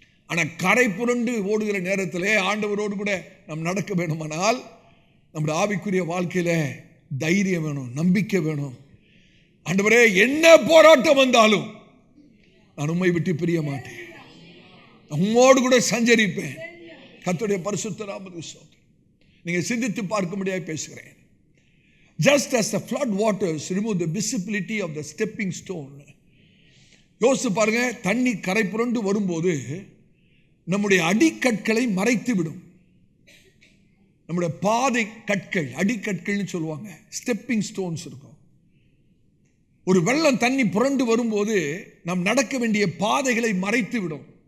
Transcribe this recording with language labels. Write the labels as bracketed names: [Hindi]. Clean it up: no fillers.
[Tamil] ஆனால் கரை புரண்டு ஓடுகிற நேரத்தில் ஆண்டவரோடு கூட நாம் நடக்க வேணுமானால் நம்முடைய ஆவிக்குரிய வாழ்க்கையில் தைரியம் வேணும், நம்பிக்கை வேணும். ஆண்டவரே, என்ன போராட்டம் வந்தாலும் நான் உம்மை விட்டு பிரிய மாட்டேன், உம்மோடு கூட சஞ்சரிப்பேன். கர்த்தருடைய பரிசுத்த நாமத்துக்கு ஸ்தோத்திரம். நீங்கள் சிந்தித்து பார்க்கும்படியாக பேசுகிறேன். [English] Just as the flood waters remove the visibility of the stepping stone. [Tamil] யோசித்து பாருங்க, தண்ணி கரை புரண்டு வரும்போது நம்முடைய அடிக்கற்களை மறைத்து விடும். நம்முடைய பாதை கற்கள், அடிக்கற்கள்னு சொல்லுவாங்க, ஸ்டெப்பிங் ஸ்டோன்ஸ் இருக்கும். ஒரு வெள்ளம் தண்ணி புரண்டு வரும்போது நாம் நடக்க வேண்டிய பாதைகளை மறைத்து விடும்.